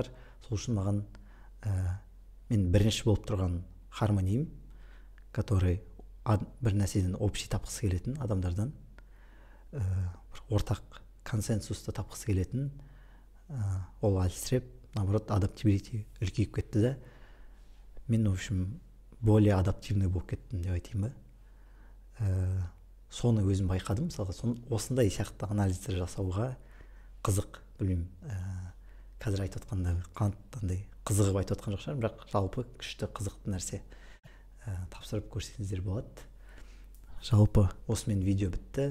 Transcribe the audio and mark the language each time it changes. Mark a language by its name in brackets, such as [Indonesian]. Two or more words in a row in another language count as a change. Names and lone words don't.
[Kazakh] Сол үшін маған мен бірінші болып тұрған Harmony'ім, который бір нәрседен общий тапқысы келетін адамдардан, ортақ консенсусты тапқысы келетін, ол әлсіреп, наоборот, adaptability үлкейіп кетті да, мен, [Russian] в общем, более адаптивный [Kazakh] болып кеттім деп айтайын ба. Соны өзім байқадым, мысалға, осындай сияқты анализдер жасауға қызық, білмеймін, қазір айтып отқанда қандай қызығып айтып отқан жоқ шығармын, бірақ жалпы күшті қызықты нәрсе. Тапсырып көрсеңіздер болады. Жалпы осымен видео бітті.